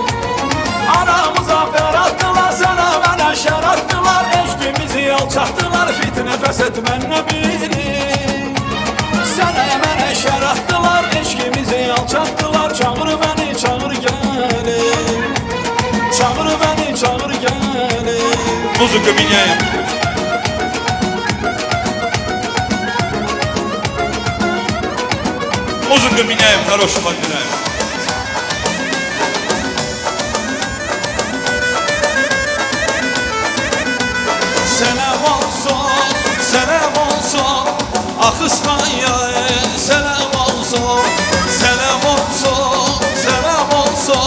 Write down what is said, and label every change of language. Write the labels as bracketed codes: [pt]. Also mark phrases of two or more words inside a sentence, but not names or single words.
[tr] Aramıza fer attılar, sana bana şer attılar. Eşkimizi alçattılar, fitne feshetmenle biri. Sana bana şer attılar, eşkimizi alçattılar. Çağır beni çağır gelin. Çağır beni çağır gelin. [ru] Музыка меняем. Музыку меняем, хорошим отбираем. [tr] Selam olsun, selam olsun. Akıskaya selam olsun. Selam olsun, selam olsun.